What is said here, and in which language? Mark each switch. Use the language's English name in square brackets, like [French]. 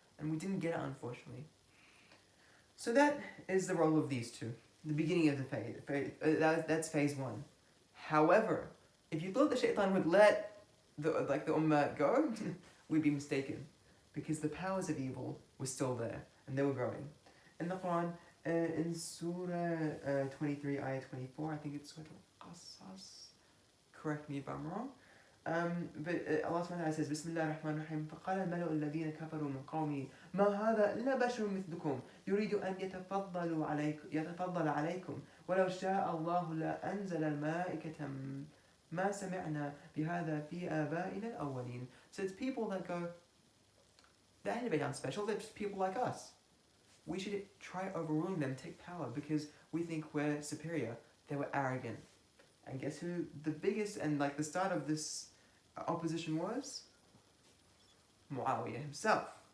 [English] And we didn't get it, unfortunately. So that is the role of these two. The beginning of the phase. That's phase 1. However, if you thought the Shaitan would let the Ummah go, we'd be mistaken. Because the powers of evil were still there, and they were growing. In the Quran, in Surah 23, Ayah 24, I think it's Surah Al-Qasas, correct me if I'm wrong, but Allah SWT says, Bismillah ar-Rahman ar-Rahim, [Arabic] فَقَالَ الْمَلَأُ الَّذِينَ كَفَرُوا مِنْ قَوْمِهِ مَا هَذَا إِلَّا بَشَرٌ مِثْلُكُمْ يُرِيدُ أَنْ يَتَفَضَّلَ عَلَيْكُمْ وَلَوْ شَاءَ اللَّهُ لَأَنزَلَ الْمَلَائِكَةَ مَا سَمِعْنَا بِهَذَا فِي آبَائِنَا الْأَوَّلِينَ. [English] So it's people that go, the Ahlul Bayt aren't special, they're just people like us. We should try overruling them, take power, because we think we're superior. They were arrogant. And guess who the biggest and the start of this opposition was? Muawiyah himself.